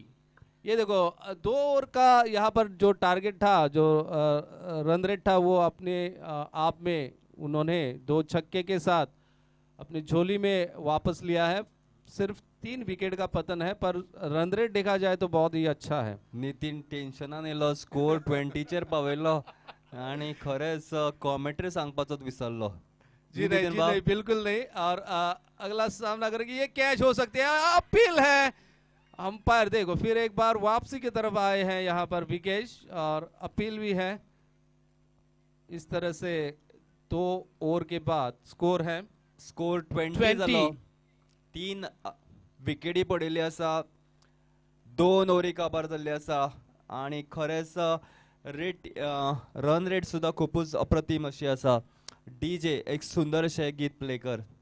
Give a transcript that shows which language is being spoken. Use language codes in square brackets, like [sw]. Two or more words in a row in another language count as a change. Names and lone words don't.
[hi] ये देखो 2 ओवर का यहाँ पर जो टारगेट था, जो [en] run rate [hi] था, वो अपने आप में उन्होंने 2 छक्के के साथ अपनी झोली में वापस लिया है। सिर्फ 3 विकेट का पतन है, पर [en] run rate [hi] देखा जाए तो बहुत ही अच्छा है। [kok] नितीन टेन्शनान येयलो, स्कोर 20चेर पावयलो आनी खरेंच कॉमेंट्री सांगपाचोच विसरलो। [hi] जी नहीं, बिल्कुल नहीं। और अगला सामना करेंगे, ये कैच हो सकते हैं, अपील है। अंपायर देखो फिर एक बार वापसी की तरफ आए हैं यहाँ पर विकेश, और अपील भी है। इस तरह से 2 ओवर के बाद स्कोर है [kok] स्कोर 20 जालो, 3 विकेटी पडिल्ली आसा, 2 ओव्हरी काबार जाल्ली आसा आनी खरेंच [en] rate run rate [kok] सुद्दां खूपच अप्रतीम अशी आसा। डीजे एक सुंदर अशें गीत प्ले कर।